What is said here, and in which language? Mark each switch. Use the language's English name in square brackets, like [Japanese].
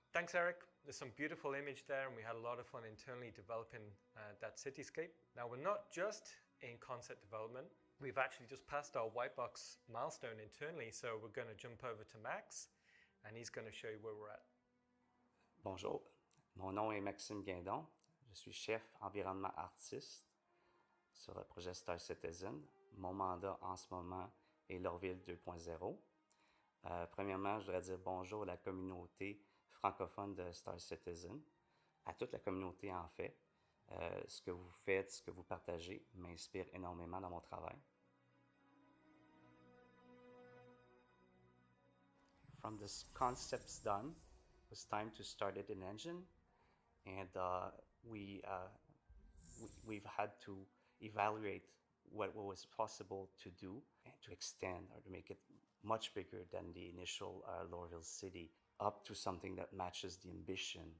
[English] Thanks, Eric. There's some beautiful image there, and we had a lot of fun internally developing that cityscape. Now, we're not just in concept development. We've actually just passed our white box milestone internally, so we're going to jump over to Max, and he's going to show you where we're at. [French] Bonjour, mon nom est Maxime Guindon. Je suis chef environnement artiste sur le projet Star Citizen. Mon mandat en ce moment est Lorville 2.0. Premièrement, je voudrais dire bonjour à la communauté francophone de Star Citizen, à toute la communauté en fait. Ce que vous faites, ce que vous partagez m'inspire énormément dans mon travail. [English] From the concepts done, it was time to start it in engine, and we've had to evaluate what was possible to do and to extend or to make it much bigger than the initial Lorville city, up to something that matches the ambition.